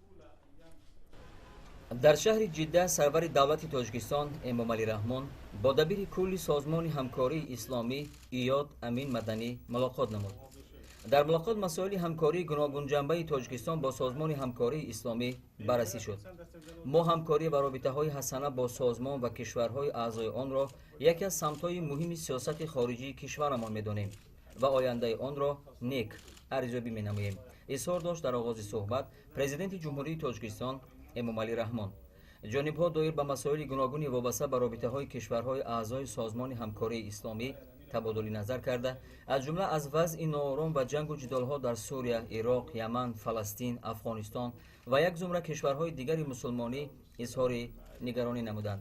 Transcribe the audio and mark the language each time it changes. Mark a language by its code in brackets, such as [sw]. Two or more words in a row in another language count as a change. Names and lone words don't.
[tg] дар шаҳри ҷидда сарвари давлати Тоҷикистон Эмомалӣ Раҳмон бо дабири кулли созмони ҳамкории исломӣ Иёд Амин Маданӣ мулоқот намуд. дар мулоқот масоили ҳамкории гуногунҷанбаи Тоҷикистон бо созмони ҳамкории исломӣ баррасӣ шуд. мо ҳамкорӣ ва робитаҳои ҳасана бо созмон ва кишварҳои аъзои онро яке аз самтҳои муҳими сиёсати хориҷии кишварамон медонем. [fa] و آینده آن را نیک ارزیابی می‌نماییم. اظهار داشت در آغاز صحبت پرزیدنت جمهوری تاجیکستان امومالی رحمان. جانب‌ها دایر به مسائل گوناگونی وابسته به رابطه‌های کشورهای اعضای سازمان همکاری اسلامی تبادل نظر کرده، از جمله از وضع ناآرام و جنگ و جدال‌ها در سوریه، عراق، یمن، فلسطین، افغانستان و یک زمره کشورهای دیگر مسلمانی اظهار نگرانی نمودند.